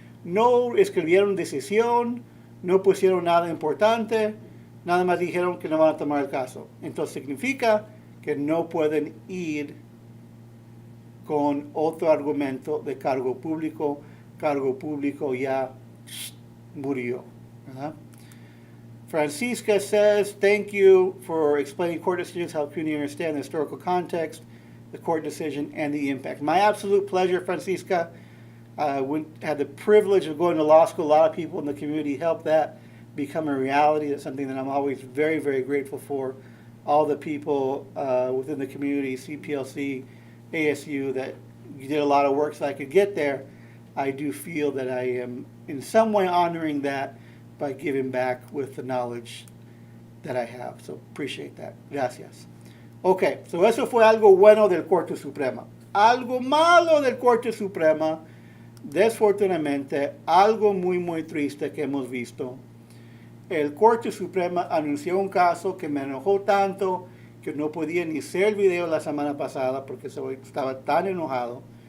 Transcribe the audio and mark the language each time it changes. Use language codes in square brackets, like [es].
[es] No escribieron decisión, no pusieron nada importante, nada más dijeron que no van a tomar el caso. Entonces significa que no pueden ir con otro argumento de cargo público ya murió. ¿Verdad? [en] Francisca says, thank you for explaining court decisions, help community understand the historical context, the court decision, and the impact. My absolute pleasure, Francisca. Had the privilege of going to law school. A lot of people in the community helped that become a reality. That's something that I'm always very, very grateful for. All the people within the community, CPLC, ASU, that you did a lot of work so I could get there. I do feel that I am in some way honoring that by giving back with the knowledge that I have. So appreciate that. Gracias. [es] Ok, so eso fue algo bueno del Corte Suprema. Algo malo del Corte Suprema, desfortunadamente, algo muy, muy triste que hemos visto. El Corte Suprema anunció un caso que me enojó tanto que no podía ni hacer video la semana pasada porque estaba tan enojado.